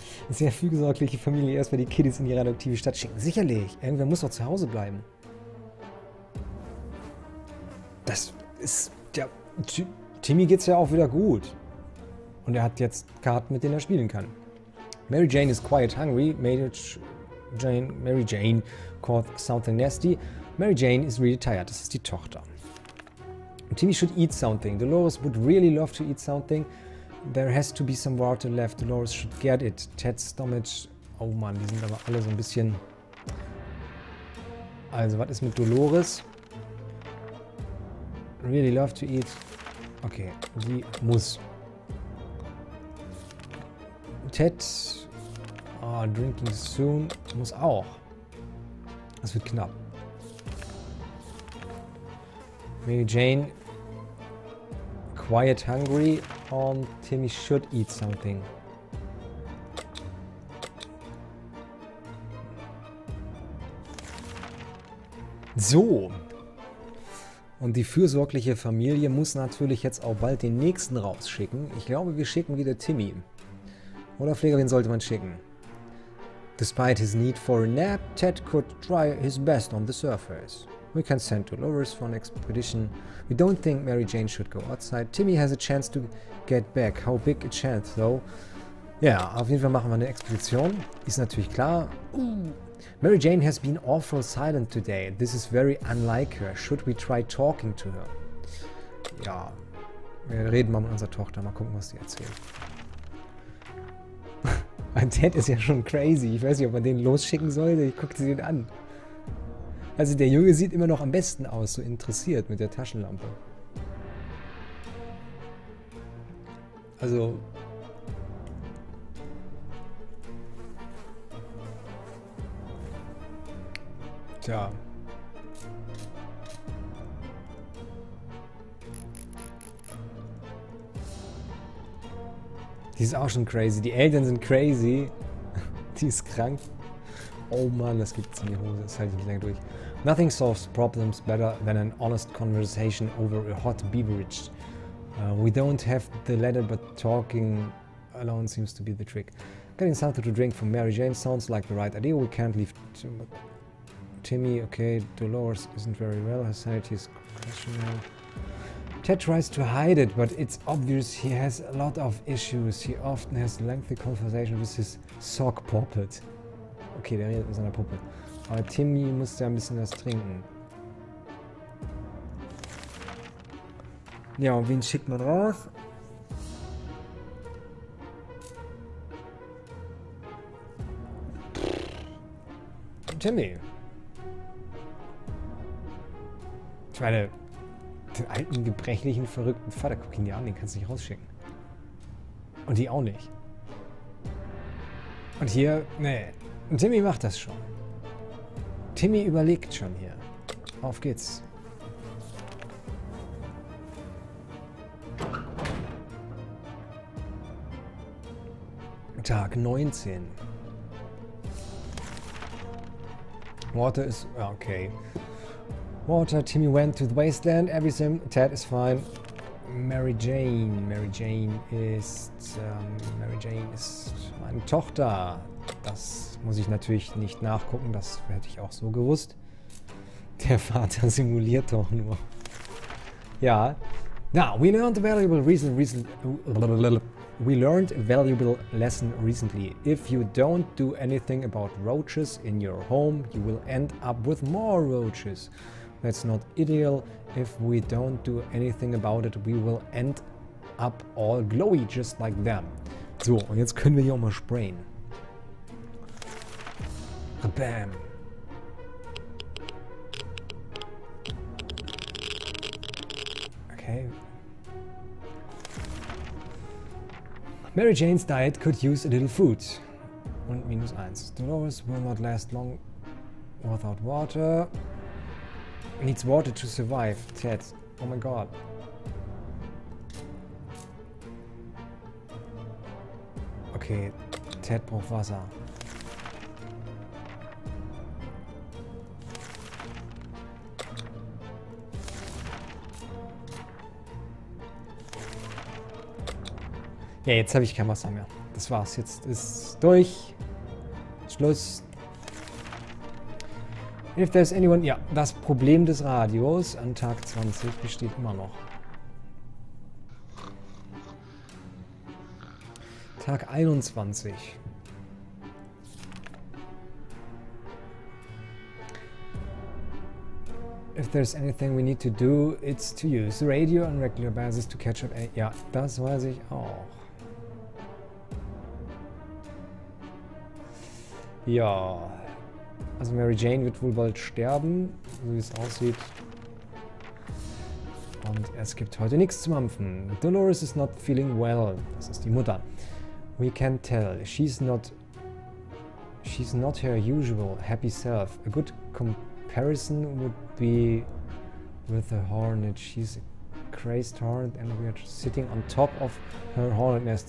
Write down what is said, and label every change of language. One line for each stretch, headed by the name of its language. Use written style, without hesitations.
German: Sehr fürsorgliche Familie, erstmal die Kiddies in ihre adoptive Stadt schicken. Sicherlich, irgendwer muss doch zu Hause bleiben. Das ist, ja, Timmy geht's ja auch wieder gut. Und er hat jetzt Karten, mit denen er spielen kann.
English: Mary Jane is quite hungry. Mary Jane caught something nasty. Mary Jane is really tired.
German: Das ist die Tochter.
English: Timmy should eat something. Dolores would really love to eat something. There has to be some water left. Dolores should get it. Ted's stomach.
German: Oh Mann, die sind aber alle so ein bisschen... Also, was ist mit Dolores?
English: Really love to eat. Okay,
German: sie muss. Ted...
English: Oh, drinking soon.
German: Muss auch. Das wird knapp.
English: Mary Jane... Quiet hungry. Und Timmy should eat something.
German: So. Und die fürsorgliche Familie muss natürlich jetzt auch bald den nächsten rausschicken. Ich glaube, wir schicken wieder Timmy. Oder Pfleger, wen sollte man schicken?
English: Despite his need for a nap, Ted could try his best on the surface. We can send Dolores for an expedition. We don't think Mary Jane should go outside. Timmy has a chance to get back. How big a chance, though?
German: Ja, auf jeden Fall machen wir eine Expedition. Ist natürlich klar.
English: Mary Jane has been awful silent today. This is very unlike her. Should we try talking to her?
German: Ja, wir reden mal mit unserer Tochter. Mal gucken, was sie erzählt. Mein Dad ist ja schon crazy. Ich weiß nicht, ob man den losschicken sollte. Ich gucke sie den an. Also der Junge sieht immer noch am besten aus, so interessiert mit der Taschenlampe. Also... Tja. Die ist auch schon crazy. Die Eltern sind crazy. Die ist krank. Oh Mann, das gibt's in die Hose. Das halte ich nicht lange durch.
English: Nothing solves problems better than an honest conversation over a hot beverage. We don't have the letter, but talking alone seems to be the trick. Getting something to drink from Mary Jane sounds like the right idea. We can't leave Timmy. Okay, Dolores isn't very well. Her sanity is questionable. Ted tries to hide it, but it's obvious he has a lot of issues. He often has lengthy conversation with his sock puppet.
German: Okay, der redet mit seiner Puppe. Aber Timmy muss ja ein bisschen was trinken. Ja, und wen schickt man raus? Timmy. Ich meine, den alten, gebrechlichen, verrückten Vater, guck ihn dir an, den kannst du nicht rausschicken. Und die auch nicht. Und hier, nee. Timmy macht das schon. Timmy überlegt schon hier. Auf geht's. Tag 19.
English: Water is... okay. Water, Timmy went to the wasteland, everything, Ted is fine.
German: Mary Jane ist meine Tochter. Das muss ich natürlich nicht nachgucken, das hätte ich auch so gewusst. Der Vater simuliert doch nur. Ja.
English: Now, we learned a valuable lesson recently. If you don't do anything about roaches in your home, you will end up with more roaches. That's not ideal. If we don't do anything about it, we will end up all glowy, just like them.
German: So, und jetzt können wir hier auch mal sprayen. Bam. Okay.
English: Mary Jane's diet could use a little food. Und -1. Dolores will not last long without water. Needs water to survive. Ted. Oh my god.
German: Okay, Ted braucht Wasser. Ja, jetzt habe ich kein Wasser mehr. Das war's. Jetzt ist durch. Schluss.
English: If there's anyone...
German: Ja, das Problem des Radios an Tag 20 besteht immer noch. Tag 21.
English: If there's anything we need to do, it's to use the radio on regular basis to catch up.
German: Ja, das weiß ich auch. Ja. Also Mary Jane wird wohl bald sterben, so wie es aussieht. Und es gibt heute nichts zu mampfen.
English: Dolores is not feeling well.
German: Das ist die Mutter.
English: We can tell. She's not her usual happy self. A good comparison would be with a hornet. She's a crazed hornet and we are sitting on top of her hornet nest.